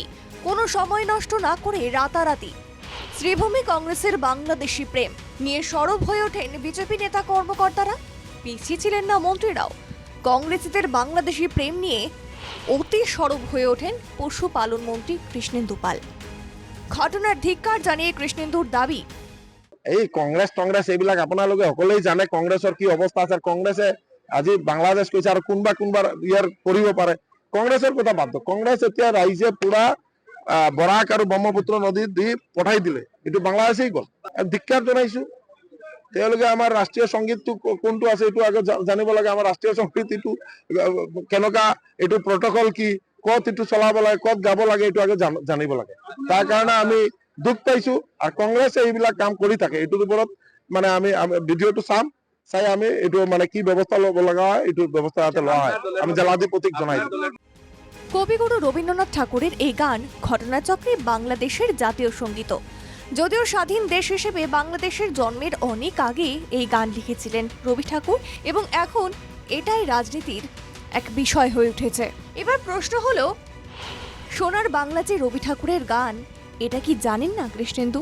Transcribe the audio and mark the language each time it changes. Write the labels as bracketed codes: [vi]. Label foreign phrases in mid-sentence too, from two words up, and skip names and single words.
[bn] কোনো সময় নষ্ট না করে রাতারাতি শ্রীভূমি কংগ্রেসের বাংলাদেশি প্রেম নিয়ে সরব হয়ে ওঠেন বিজেপি নেতা কর্মকর্তারা। পিছিয়ে ছিলেন না মন্ত্রীরাও। কংগ্রেসীদের বাংলাদেশি প্রেম নিয়ে অতি সরব হয়ে ওঠেন পশুপালন মন্ত্রী কৃষ্ণেন্দু পাল। ঘটনার ধিক্কার জানিয়ে কৃষ্ণেন্দুর দাবি, [as] এই কংগ্ৰেছ এইবিলাক আপোনালোকে সকলোৱে জানে কংগ্ৰেছৰ কি অৱস্থা আছে। কংগ্ৰেছে আজি বাংলাদেশ কৈছে আৰু কোনোবা ইয়াৰ কৰিব পাৰে। কংগ্ৰেছৰ কথা বাদ দিয়ক। কংগ্ৰেছ এতিয়া ৰাইজে পুৰা বৰাক আৰু ব্ৰহ্মপুত্ৰ নদীত দি পঠাই দিলে, এইটো বাংলাদেশেই গ'ল। ধিক্কাৰ জনাইছো। তেওঁলোকে আমাৰ ৰাষ্ট্ৰীয় সংগীতটো কোনটো আছে এইটো আগত জানিব লাগে। আমাৰ ৰাষ্ট্ৰীয় সংগীত এইটো কেনেকুৱা, এইটো প্ৰটকল কি, ক'ত এইটো চলাব লাগে, ক'ত গাব লাগে, এইটো আগত জানিব লাগে। তাৰ কাৰণে আমি দুখ পাইছো। আৰু কংগ্ৰেছে এইবিলাক কাম কৰি থাকে। এইটোৰ ওপৰত মানে আমি ভিডিঅ'টো চাম, চাই আমি এইটো মানে কি ব্যৱস্থা ল'ব লগা হয়, এইটো ব্যৱস্থা যাতে লোৱা হয় আমি জেলাধিপতিক জনাই দিম। [bn] কবিগুরু রবীন্দ্রনাথ ঠাকুরের এই গান ঘটনাচক্রে বাংলাদেশের জাতীয় সঙ্গীত। যদিও স্বাধীন দেশ হিসেবে বাংলাদেশের জন্মের অনেক আগে এই গান লিখেছিলেন রবি ঠাকুর এবং এখন এটাই রাজনীতির এক বিষয় হয়ে উঠেছে। এবার প্রশ্ন হলো, সোনার বাংলা যে রবি ঠাকুরের গান, এটা কি জানেন না কৃষ্ণেন্দু?